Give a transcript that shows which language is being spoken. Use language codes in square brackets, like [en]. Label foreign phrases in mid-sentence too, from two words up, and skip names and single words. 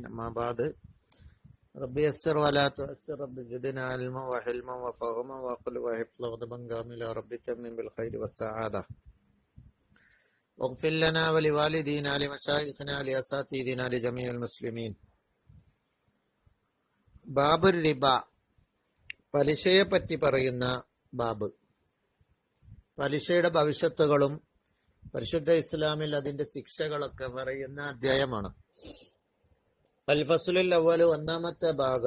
[ar] أما بعد، ربي يسر ولا تؤسر، ربي زدنا علما وحلما وفهما وعقلا وحفظا وغضبا كاملا، ربي تمم بالخير والسعادة. واغفر لنا ولوالدينا لمشايخنا لأساتذتنا لجميع المسلمين. باب الربا, [ml] പലിശയെ പറ്റി പറയുന്ന ബാബ്. പലിശയുടെ ഭവിഷ്യത്തുകളും പരിശുദ്ധ ഇസ്ലാമിൽ അതിന്റെ ശിക്ഷകളൊക്കെ പറയുന്ന അധ്യായമാണ്. [ar] الفصل الأول, [ml] ഒന്നാമത്തെ ഭാഗം.